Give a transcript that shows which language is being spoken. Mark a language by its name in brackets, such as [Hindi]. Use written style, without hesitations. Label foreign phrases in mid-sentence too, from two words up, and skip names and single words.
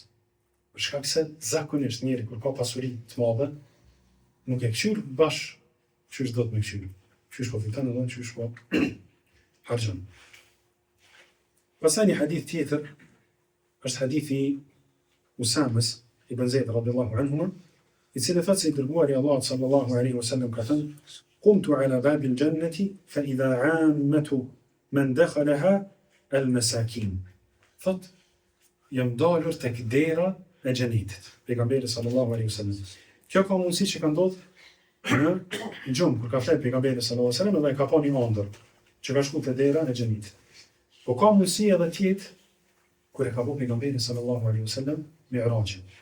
[Albanian] Për shkak se zakonisht njeri kur ka pasuri të madhe, nuk e kqyr bash qysh do të me kqyr. Qysh po fiton edhe qysh po harxhon. Pastaj një hadith tjetër është hadithi Usamës ibn Zeid [Arabic] رضي الله عنهما, [Albanian] i cili thotë se i dërguari i Allahut [Arabic] صلى الله عليه وسلم [Albanian] ka thënë: [Arabic] "قمت على باب الجنة فإذا عامة من دخلها المساكين." [Albanian] Thot, jam dalur tek dera e xhenetit. Pejgamberi [Arabic] صلى الله عليه وسلم. [Albanian] Kjo ka mundësi që ka ndodhur në gjumë, kur ka flet pejgamberi [Arabic] صلى الله عليه وسلم [Albanian] dhe ka pa një ëndër që ka shku te dera e xhenetit. Po ka mundësi edhe tjetë kur e ka bu pejgamberi [Arabic] صلى الله عليه وسلم [Albanian] Mi'rajin.